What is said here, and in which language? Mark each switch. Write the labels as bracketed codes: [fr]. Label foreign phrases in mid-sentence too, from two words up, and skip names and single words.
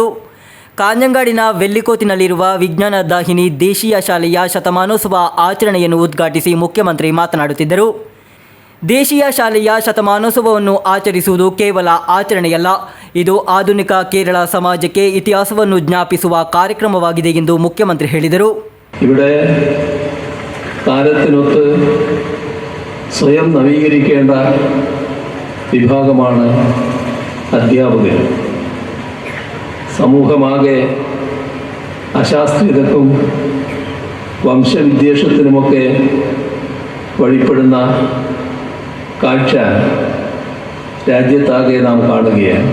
[kn] ಕಾಂಜಂಗಾಡಿನ ವೆಲ್ಲಿಕೋತಿನಲ್ಲಿರುವ ವಿಜ್ಞಾನ ದಾಹಿನಿ ದೇಶೀಯ ಶಾಲೆಯ ಶತಮಾನೋತ್ಸವ ಆಚರಣೆಯನ್ನು ಉದ್ಘಾಟಿಸಿ ಮುಖ್ಯಮಂತ್ರಿ ಮಾತನಾಡುತ್ತಿದ್ದರು. ದೇಶೀಯ ಶಾಲೆಯ ಶತಮಾನೋತ್ಸವವನ್ನು ಆಚರಿಸುವುದು ಕೇವಲ ಆಚರಣೆಯಲ್ಲ, ಇದು ಆಧುನಿಕ ಕೇರಳ ಸಮಾಜಕ್ಕೆ ಇತಿಹಾಸವನ್ನು ಜ್ಞಾಪಿಸುವ ಕಾರ್ಯಕ್ರಮವಾಗಿದೆ ಎಂದು ಮುಖ್ಯಮಂತ್ರಿ ಹೇಳಿದರು. [ml] ഇവിടെ കാലത്തിനൊത്ത് സ്വയം നവീകരിക്കേണ്ട വിഭാഗമാണ് അധ്യാപകർ. സമൂഹമാകെ അശാസ്ത്രീയതക്കും വംശവിദ്വേഷത്തിനുമൊക്കെ വഴിപ്പെടുന്ന കാഴ്ച രാജ്യത്താകെ നാം കാണുകയാണ്.